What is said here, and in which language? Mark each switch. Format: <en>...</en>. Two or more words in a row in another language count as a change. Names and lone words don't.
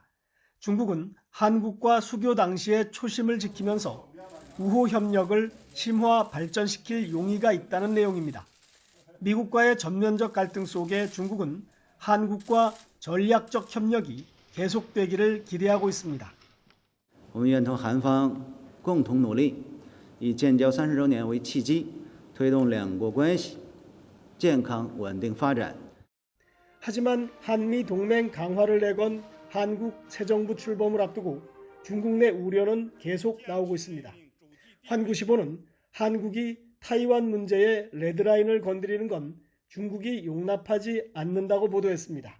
<ko>중국은 한국과 수교 당시의 초심을 지키면서 우호 협력을 심화 발전시킬 용의가 있다는 내용입니다. 미국과의 전면적 갈등 속에 중국은 한국과 전략적 협력이 계속되기를 기대하고 있습니다.</ko> <zh>我们愿同韩方共同努力，以建交30周年为契机，推动两国关系健康稳定发展。</zh> <ko>하지만 한미 동맹 강화를 내건 한국 새 정부 출범을 앞두고 중국 내 우려는 계속 나오고 있습니다. 환구시보는 한국이 타이완 문제의 레드라인을 건드리는 건 중국이 용납하지 않는다고 보도했습니다.</ko>